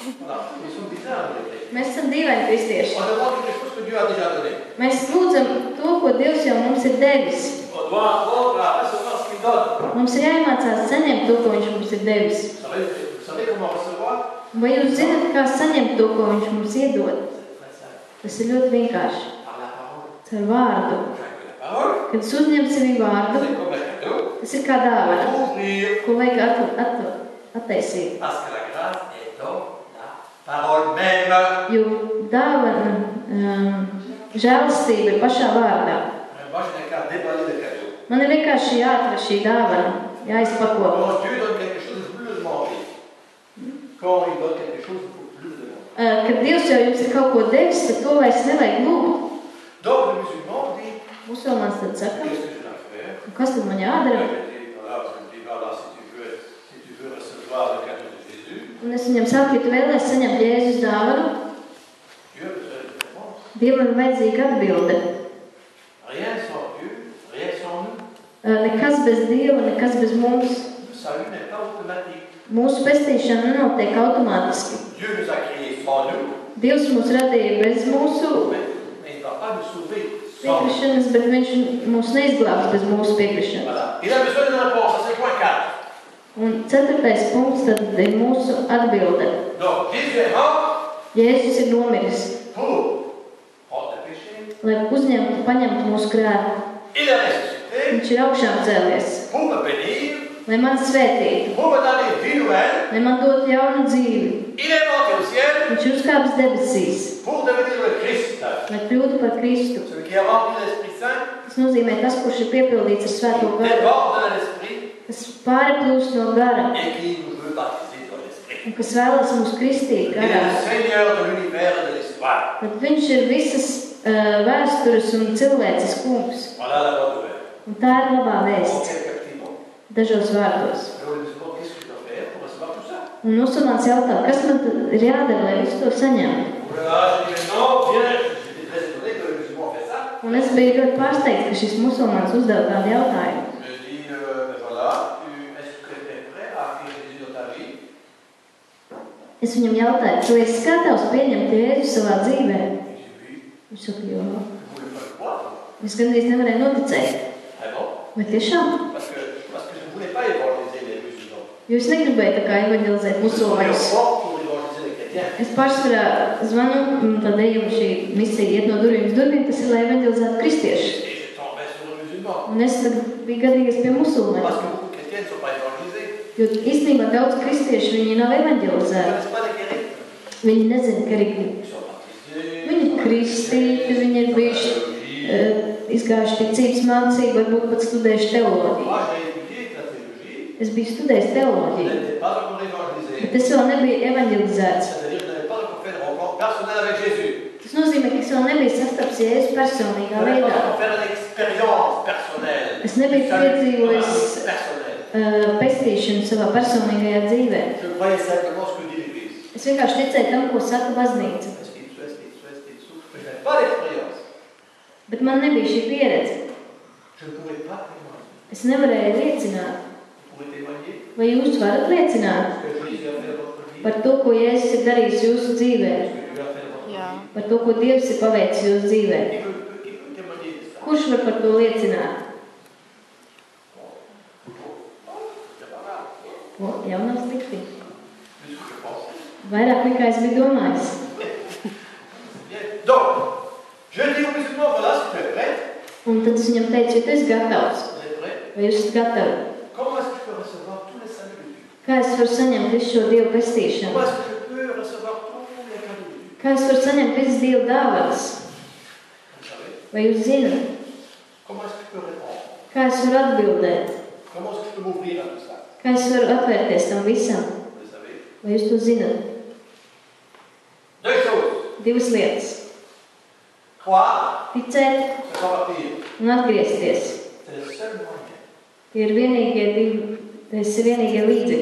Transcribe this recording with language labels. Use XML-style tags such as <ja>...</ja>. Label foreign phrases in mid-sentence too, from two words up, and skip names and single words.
<fr>Ils sont bizarres, les chrétiens.</fr> <lv>Mēs esam dīvaini kristieši.</lv> <fr>On demande quelque chose que Dieu a déjà donné.</fr> <lv>Mēs lūdzam to, ko Dievs jau mums ir devis.</lv> <fr>On doit apprendre à recevoir ce qu'il donne.</fr> <lv>Mums ir jāiemācās saņemt to, ko viņš mums ir devis.</lv> <fr>Vous savez comment recevoir?</fr> <lv>Vai jūs zināt, kā saņemt to, ko viņš mums iedod?</lv> <fr>C'est très simple.</fr> <lv>Tas ir ļoti vienkārši.</lv> <fr>Par la parole.</fr> <lv>Ar vārdu.</lv> <fr>La parole,</fr> <lv>Kad es uzņemu sevi vārdu,</lv> <fr>c'est comme un cadeau.</fr> <lv>tas ir kā dāvana,</lv> <fr>Pour ouvrir.</fr> <lv>ko vajag attaisīt.</lv> <fr>Parce que la grâce est dans la parole même.</fr> <lv>Jo dāvana, žēlastība ir pašā vārdā.</lv> <fr>Moi, je n'ai qu'à déballer le cadeau.</fr> <lv>Man ir vienkārši jāatver šī dāvana, jāizpako.</lv> <fr>Quand Dieu donne quelque chose, il faut plus le demander. Quand il donne quelque chose, il faut plus le demander.</fr> <lv>Kad Dievs jau jums ir kaut ko devis, tad to vairs nevajag lūgt.</lv> <fr>Donc, le musulman dit,</fr> <lv>Musulmanis tad saka,</lv> <fr>qu'est-ce que je dois faire?</fr> <lv>kas tad man jādara?</lv> <fr>Je dis, voilà, si tu veux recevoir le cadeau de Jésus,</fr> <lv>Un es viņam saku, ja tu vēlies saņemt Jēzus dāvanu,</lv> <fr>Dieu a besoin de réponse.</fr> <lv>Dievam ir vajadzīga atbilde.</lv> <fr>Rien sans Dieu, rien sans nous.</fr> <lv>Nekas bez Dieva, nekas bez mums.</lv> <fr>Le salut n'est pas automatique.</fr> <lv>Mūsu pestīšana nenotiek automātiski.</lv> <fr>Dieu nous a créés sans nous,</fr> <lv>Dievs mūs radīja bez mūsu</lv> <fr>mais il ne va pas nous sauver sans nous.</fr> <lv>piekrišanas, bet viņš mūs neizglābs bez mūsu piekrišanas.</lv> <fr>Voilà. Il a besoin d'une réponse, ça c'est point 4.</fr> <lv>Un 4. punkts tad ir mūsu atbilde.</lv> <fr>Donc, Jésus est mort</fr> <lv>Jēzus ir nomiris,</lv> <fr>pour prendre le péché.</fr> <lv>lai paņemtu mūsu grēku.</lv> <fr>Il est ressuscité</fr> <lv>Viņš ir augšām cēlies,</lv> <fr>pour me bénir,</fr> <lv>lai man svētītu,</lv> <fr>pour me donner vie nouvelle.</fr> <lv>lai man dotu jaunu dzīvi.</lv> <fr>Il est monté au ciel</fr> <lv>Viņš ir uzkāpis debesīs,</lv> <fr>pour devenir le Christ.</fr> <lv>lai kļūtu par Kristu.</lv> <fr>Celui qui a rempli l'Esprit Saint,</fr> <lv>Tas nozīmē tas, kurš ir piepildīts ar svēto garu,</lv> <fr>déborde de l'Esprit</fr> <lv>kas pārplūst no gara</lv> <fr>et qui nous veut baptiser dans l'Esprit.</fr> <lv>un kas vēlas mūs kristīt</lv> <fr>Il est</fr> <lv>garā.</lv> <fr>le Seigneur de l'univers et de l'histoire.</fr> <lv>Tad viņš ir visas vēstures un cilvēces kungs.</lv> <fr>Voilà la bonne nouvelle.</fr> <lv>Un tā ir labā</lv> <fr>En</fr> <lv>vēsts,</lv> <fr>quelques petits mots.</fr> <lv>dažos vārdos.</lv> <fr>Alors, le musulman, qu'est-ce que je dois faire pour recevoir tout ça?</fr> <lv>Un musulmanis jautā, kas man tad ir jādara, lai visu to saņemtu?</lv> <fr>Voilà, je dis non, viens. J'étais très étonné que le musulman fait ça.</fr> <lv>Un es biju ļoti pārsteigts, ka šis musulmanis uzdeva tādu jautājumu.</lv> <fr>Je dis, voilà, est-ce que tu es prêt à accueillir Jésus dans ta vie?</fr> <lv>Es viņam jautāju, tu esi gatavs pieņemt Jēzu savā dzīvē?</lv> <fr>Il dit oui.</fr> <lv>Viņš saka, jo.</lv> <fr>Je ne voulais pas le croire.</fr> <lv>Es gandrīz nevarēju noticēt.</lv> <fr>Vraiment.</fr> <lv>Vai tiešām?</lv> <fr>Parce que je ne voulais pas évangéliser les musulmans.</fr> <lv>Jo es negribēju tā kā evangelizēt</lv> <fr>Je suis</fr> <lv>musulmaņus.</lv> <fr>fort pour évangéliser les chrétiens.</fr> <lv>Es pārsvarā zvanu, tad ejam šī misija iet no durvīm uz durvīm, tas ir, lai evangelizētu kristiešus.</lv> <fr>Et je tombais sur le musulman.</fr> <lv>Un es tad biju gadījies pie musulmaņiem.</lv> <fr>Parce que beaucoup de chrétiens ne sont pas évangélisés.</fr> <lv>Jo īstenībā daudz kristiešu viņi nav</lv> <fr>Ils ne</fr> <lv>evangelizēti.</lv> <fr>connaissent pas les guéris.</fr> <lv>Viņi nezina, ka arī</lv> <fr>Ils sont baptisés.</fr> <lv>viņi ir kristīti, viņi ir bijuši izgājuši ticības mācību, varbūt pat studējuši teoloģiju.</lv> <fr>Moi, j'ai étudié la théologie.</fr> <lv>Es biju studējis</lv> <fr>Je</fr> <lv>teoloģiju,</lv> <fr>n'étais pas encore évangélisé.</fr> <lv>bet es vēl nebiju evangelizēts.</lv> <fr>C'est-à-dire que je n'avais pas encore fait de rencontre personnelle avec Jésus.</fr> <lv>Tas nozīmē, ka es vēl nebiju sastaps Jēzus personīgā</lv> <fr>Je n'avais pas</fr> <lv>veidā.</lv> <fr>encore fait une expérience personnelle.</fr> <lv>Es nebiju piedzīvojis</lv> <fr>personnelle.</fr> <lv>pestīšanu savā personīgajā dzīvē.</lv> <fr>Je croyais simplement ce que dit l'Église.</fr> <lv>Es vienkārši ticēju tam, ko saka baznīca.</lv> <fr>Mais je n'avais pas l'expérience.</fr> <lv>Bet man nebija šī pieredze.</lv> <fr>Je ne pouvais pas témoigner.</fr> <lv>Es nevarēju liecināt.</lv> <fr>Vous pouvez témoigner</fr> <lv>Vai jūs varat liecināt</lv> <fr>ce que Jésus a fait dans votre vie,</fr> <lv>par to, ko Jēzus ir darījis jūsu dzīvē?</lv> <fr>ce que Dieu a fait dans votre vie.</fr> <lv>Par to, ko Dievs ir paveicis jūsu dzīvē?</lv> <fr>Qui peut témoigner de ça?</fr> <lv>Kurš var par to liecināt?</lv> <fr>C'est pas grave.</fr> <lv>O, jau nav slikti.</lv> <fr>Plus que je pensais.</fr> <lv>Vairāk nekā es biju domājis.</lv> <fr>Bien. Donc, je dis aux musulmans, voilà, si tu es prêt,</fr> <lv>Un tad es viņam teicu, ja tu esi gatavs,</lv> <fr>vous êtes prêts,</fr> <lv>vai jūs esat gatavi?</lv> <fr>comment est-ce que je peux recevoir tous les saluts de Dieu?</fr> <lv>Kā es varu saņemt visu šo Dievu pestīšanu?</lv> <fr>Comment est-ce que je peux recevoir tous les cadeaux de Dieu?</fr> <lv>Kā es varu saņemt visas Dieva dāvanas?</lv> <fr>Vous savez,</fr> <lv>Vai jūs zināt?</lv> <fr>comment est-ce que je peux répondre?</fr> <lv>Kā es varu atbildēt?</lv> <fr>Comment est-ce que je peux m'ouvrir à tout ça?</fr> <lv>Kā es varu atvērties tam visam?</lv> <fr>Vous le savez.</fr> <lv>Vai jūs to zināt?</lv> <fr>Deux choses.</fr> <lv>Divas lietas.</lv> <fr>Croire,</fr> <lv>Ticēt</lv> <fr>se convertir.</fr> <lv>un atgriezties.</lv> <fr>C'est le seul moyen.</fr> <lv>Tie ir vienīgie divi, tas ir vienīgie līdzekļi</lv>